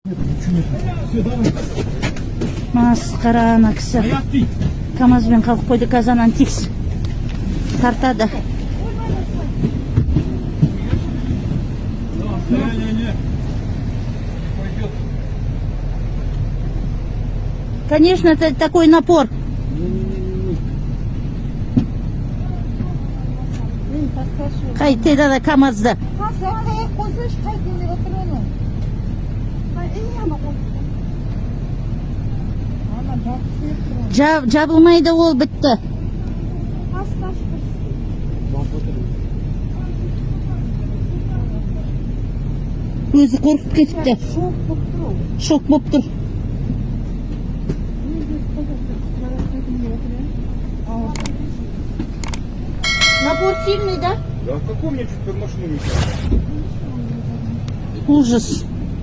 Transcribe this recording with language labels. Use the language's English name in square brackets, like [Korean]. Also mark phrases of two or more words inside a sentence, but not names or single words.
[Kazakh] Масқара ана кісі. КамАЗбен қалып қойды, қазанан текс тартады. [Russian] Конечно, это такой напор. [Kazakh] Қайтеді да КамАЗды. Жабылмайды, ол бітті. Өзі қорқып кетіпті. Шок болып тұр. [Russian] Напор сильный, да? Да, в каком мне чуть под машину не Ужас.